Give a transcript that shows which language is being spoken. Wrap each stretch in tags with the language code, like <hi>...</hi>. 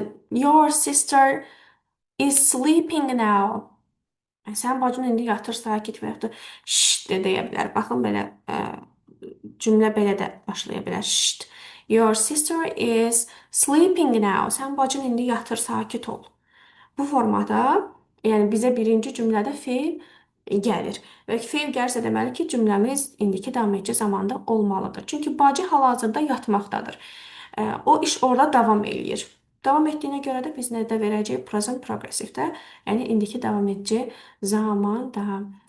<en>Your sister is sleeping now.</en> <az>Sən bacın indi yatır, sakit və yaxud da şşt də deyə bilər. Baxın belə cümlə belə də başlaya bilər. Şşt.</az> <en>Your sister is sleeping now.</en> <az>Sən bacın indi yatır, sakit ol. Bu formada, yəni bizə birinci cümlədə feil gəlir. Və feil gəlirsə deməli ki, cümləmiz indiki davam edici zamanda olmalıdır. Çünki bacı hal-hazırda yatmaqdadır. O iş orada davam eləyir. Davam etdiyinə görə də biz nədə verəcəyik? Present progressivdə, yəni indiki davam edici zamanda.</az>